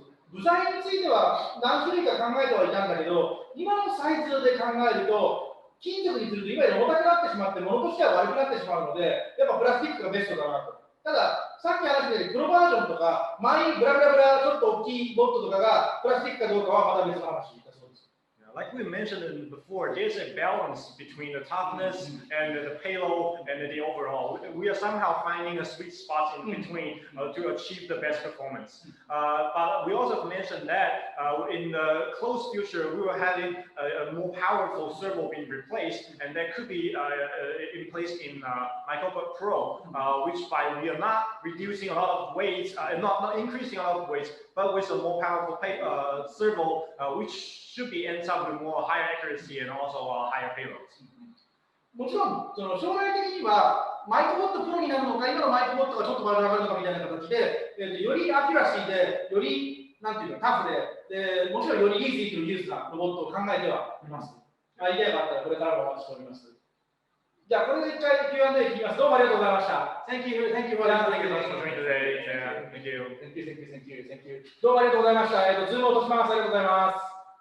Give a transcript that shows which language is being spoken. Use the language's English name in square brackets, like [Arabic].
[Japanese] 部材については何種類か考えてはいたんだけど、今のサイズで考えると、金属にするといわゆる重たくなってしまって、物としては悪くなってしまうので、やっぱプラスチックがベストだなと。ただ、さっき話したように、プロバージョンとか、マイブラブラブラちょっと大きいボットとかがプラスチックかどうかはまた別の話だそうです。 [English] Like we mentioned before, there's a balance between the toughness and the payload and the overall. We are somehow finding a sweet spot in between to achieve the best performance. But we also mentioned that in the close future, we were having a more powerful servo being replaced, and that could be in place in Microbot Pro, which by we are not reducing a lot of weight, not increasing a lot of weight, but with a more powerful servo, which should be ends up with more higher accuracy and also higher payloads. [Japanese] もちろん、その将来的には、マイクボットプロになるのか、今のマイクボットがちょっと丸上がるのかみたいな形で、よりアキュラシーで、よりなんていうか、タフで、もちろんよりイージーとユースなロボットを考えてはいます。アイデアがあったら、これからもお待ちしております。じゃあ、これで一回 Q&A 聞きます。どうもありがとうございました。 [English] Thank you for Thank you very much for joining today. Thank you. Thank you. [Japanese] どうもありがとうございました。ズームを落とします。ありがとうございます。